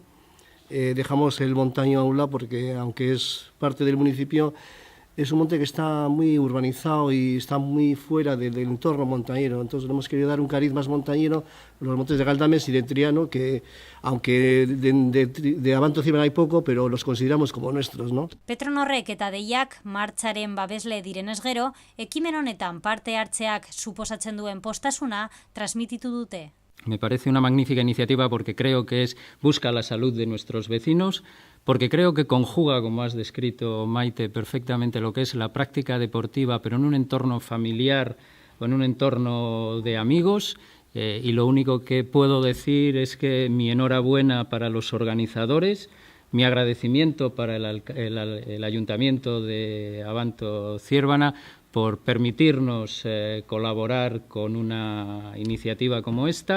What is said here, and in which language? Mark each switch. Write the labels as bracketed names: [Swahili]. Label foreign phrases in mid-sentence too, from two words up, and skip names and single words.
[Spanish] Dejamos el montaño a un lado porque, aunque es parte del municipio, es un monte que está muy urbanizado y está muy fuera del entorno montañero. Entonces hemos querido dar un cariz más montañero a los montes de Galdames y de Triano, que aunque de Abanto Zierbenak hay poco, pero los consideramos como nuestros, ¿no? [Basque] Petronorrek eta Deiak martxaren babesle direnez gero, ekimen honetan parte hartzeak suposatzen duen postasuna transmititu dute. [Spanish] Me parece una magnífica iniciativa porque creo que busca la salud de nuestros vecinos, porque creo que conjuga, como has descrito, Maite, perfectamente lo que es la práctica deportiva, pero en un entorno familiar o en un entorno de amigos. Y lo único que puedo decir es que mi enhorabuena para los organizadores, mi agradecimiento para el Ayuntamiento de Abanto Zierbenak por permitirnos colaborar con una iniciativa como esta.